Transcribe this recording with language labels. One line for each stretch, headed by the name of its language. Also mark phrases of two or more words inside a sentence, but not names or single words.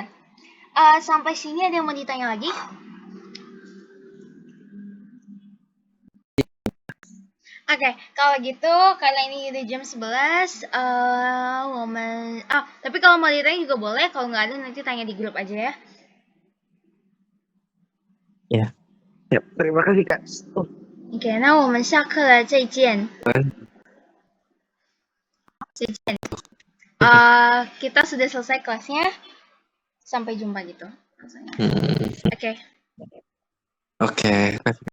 Indonesian: Sampai sini ada yang mau ditanya lagi? Oke, kalau gitu karena ini udah jam 11, tapi kalau mau ditanya juga boleh, kalau nggak ada nanti tanya di grup aja ya. ya. Ya, terima kasih Kak. Oke, nah
Chinese: 我们下课了，再见。再见.
Indonesian: Kita sudah selesai kelasnya. Sampai jumpa gitu. Oke. Oke.